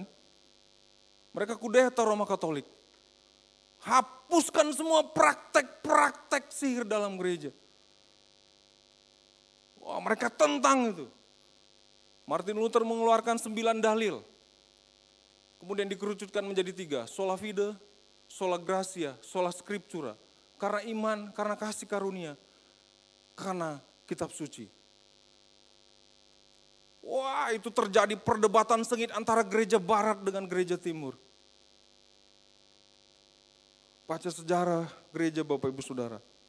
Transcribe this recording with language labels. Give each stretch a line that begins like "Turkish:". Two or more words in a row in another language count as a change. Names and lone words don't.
Indonesian: Mereka kudeta Roma Katolik. Hapuskan semua praktek-praktek sihir dalam gereja. Wah, mereka tentang itu. Martin Luther mengeluarkan 9 dalil. Kemudian dikerucutkan menjadi 3,
Latin: sola fide, sola gratia, sola scriptura.
Indonesian: Karena iman, karena kasih karunia, karena kitab suci. Wah, itu terjadi perdebatan sengit antara gereja barat dengan gereja timur. Baca sejarah gereja Bapak Ibu Saudara.